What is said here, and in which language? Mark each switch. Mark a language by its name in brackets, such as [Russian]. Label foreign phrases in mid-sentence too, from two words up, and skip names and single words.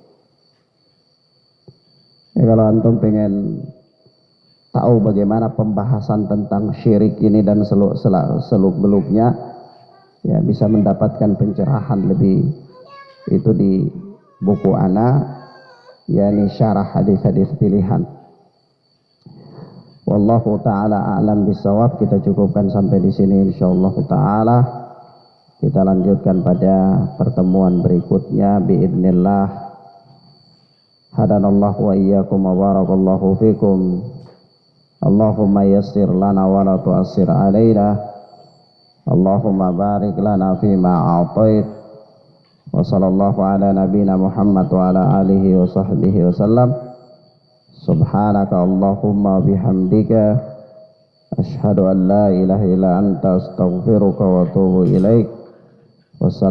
[Indonesian] Ya, kalau antum pengen tahu bagaimana pembahasan tentang syirik ini dan seluk-beluknya, ya bisa mendapatkan pencerahan lebih itu di buku ana, yakni syarah hadis-hadis pilihan. [Arabic] والله تعالى أعلم بالصواب. [Indonesian] Kita cukupkan sampai di sini [Arabic] إن شاء الله تعالى. [Indonesian] Kita lanjutkan pada pertemuan berikutnya biidznillah. [Arabic] هدانا الله وإياكم وبارك الله فيكم. اللهم يسر لنا ولا تعسر علينا. اللهم بارك لنا فيما أعطيت. وصلى الله على نبينا محمد وعلى آله وصحبه وسلم. سبحانك اللهم وبحمدك أشهد أن لا إله إلا أنت أستغفرك وأتوب إليك.